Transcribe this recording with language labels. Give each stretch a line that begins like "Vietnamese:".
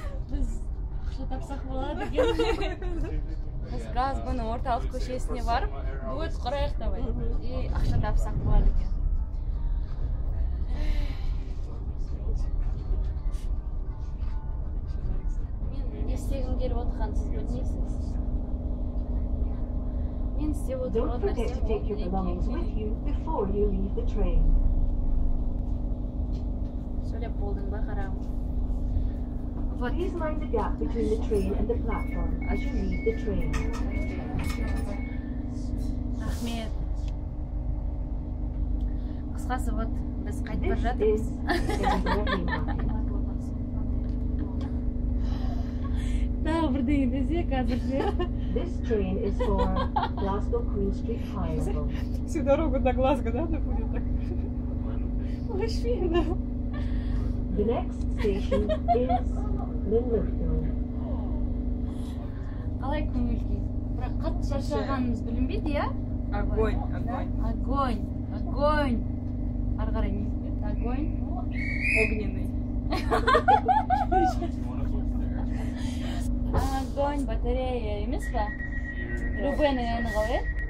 Kazakh: Біз ақша тапсақ болады екен. Біз Газбаның орталық көшесіне барып, дуэт құрайық давай. И ақша тапсақ болады екен. Мен не істегім келіп отырғанын сіз білмейсіз. Мен істеп отырған
English: Don't forget to take your belongings with you before you leave the train.
Kazakh: Сөйлеп болдың ба, қарағым?
Russian: Вот.
English: Please mind the gap between the train and the platform as you leave the train.
Kazakh: Рахмет. Қысқасы, вот, біз қайтып бара
English: This
Kazakh: жатырмыз.
English: is Edinburgh Haymarket.
Kazakh: Тағы бірдеңе десе, қазір ше.
English: This train is for Glasgow Queen Street Triangle.
Russian: Всю дорогу до Глазго, да, будет так? Вообще, да. The next station is Linlithgow.
Kazakh: Қалай көңіл-күй? Бірақ қатты шаршағанымыз білінбейді, иә?
Russian: Огонь, огонь. Огонь, огонь.
Kazakh: Ары қарай не істейді? Огонь.
Russian: Огненный.
Kazakh: Огонь, батарея емес па? Любенің әні қалай?